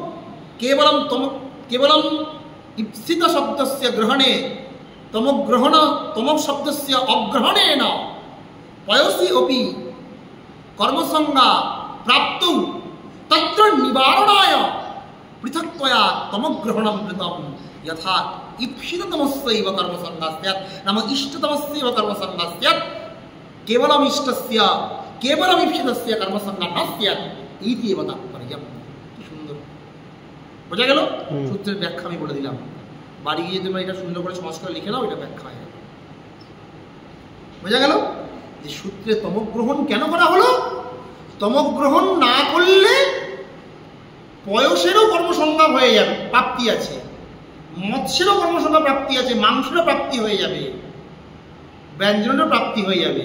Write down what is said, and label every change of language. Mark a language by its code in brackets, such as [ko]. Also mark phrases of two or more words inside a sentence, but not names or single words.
[sa] केवलम् इप्सित शब्दस्य ग्रहणे तमः शब्दस्य अग्रहणेन पयसी अपि कर्मसंगा प्राप्तौ तत्र निवारणाय पृथक्त्वया तमग्रहणं कृतं यथा इप्सिततमस्यैव कर्मसंगा स्यात् नाम इष्टतमस्यैव कर्मसंगा स्यात् केवलम् इष्टस्य केवलम् इप्सितस्य कर्मसंगा न स्यात् इति एव तात्पर्यम्। [bn] সুন্দর বোঝা গেল? সূত্রের ব্যাখ্যা আমি বলে দিলাম, বাড়ি গিয়ে তোমরা এটা সুন্দর করে সমাজ করে লিখে নাও, এটা ব্যাখ্যা হয়ে গেল। বোঝা গেল যে সূত্রে তমগ্রহণ কেন করা হলো? তমগ্রহণ না করলে পয়সেরও কর্মসংজ্ঞা হয়ে যাবে, প্রাপ্তি আছে, মৎস্যেরও কর্মসংজ্ঞা প্রাপ্তি আছে, মাংসেরও প্রাপ্তি হয়ে যাবে, ব্যঞ্জনেরও প্রাপ্তি হয়ে যাবে।